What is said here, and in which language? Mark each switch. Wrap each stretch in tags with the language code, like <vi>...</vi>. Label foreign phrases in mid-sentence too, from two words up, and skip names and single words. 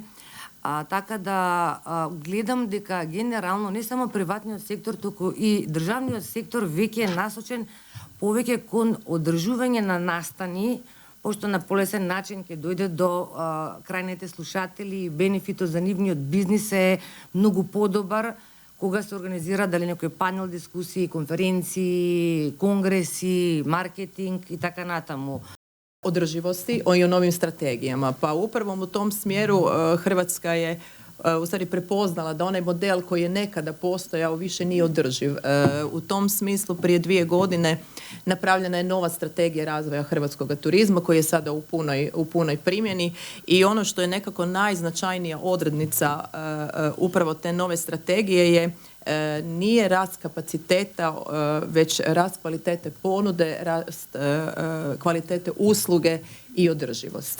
<mk>Така да гледам дека генерално не само приватниот сектор, туку и државниот сектор веќе е насочен повеќе кон одржување на настани, пошто на полесен начин ќе дојде до крајните слушатели и бенефитот за нивниот бизнис е многу подобар кога се организира дали некој панел дискусии, конференции, конгреси, маркетинг и така натаму.</mk> <hr>Održivosti i o novim strategijama. Pa upravo u tom smjeru Hrvatska je u stvari prepoznala da onaj model koji je nekada postojao više nije održiv. U tom smislu prije 2 godine napravljena je nova strategija razvoja hrvatskog turizma koji je sada u punoj primjeni i ono što je nekako najznačajnija odrednica upravo te nove strategije je nije rast kapaciteta, već rast kvalitete ponude, rast kvalitete usluge i održivost.</hr>